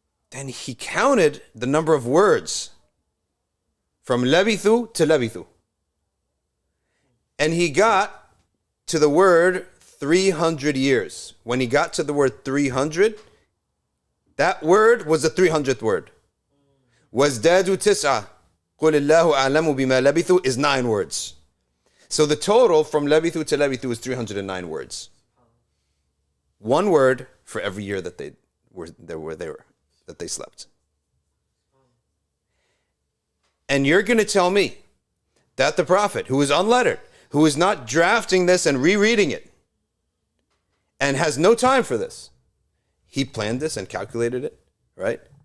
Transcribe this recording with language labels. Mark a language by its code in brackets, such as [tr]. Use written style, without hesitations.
[en] Then he counted the number of words from labithu to labithu. And he got to the word 300 years. When he got to the word 300, that word was the 300th word. [ar] وَازْدَادُوا تِسْعَةً قُلِ اللَّهُ أَعْلَمُ بِمَا لَبِثُوا [en] is 9 words. So the total from labithu to labithu is 309 words. 1 word for every year that they slept. And you're going to tell me that the Prophet, who is unlettered, who is not drafting this and rereading it, and has no time for this, he planned this and calculated it, right?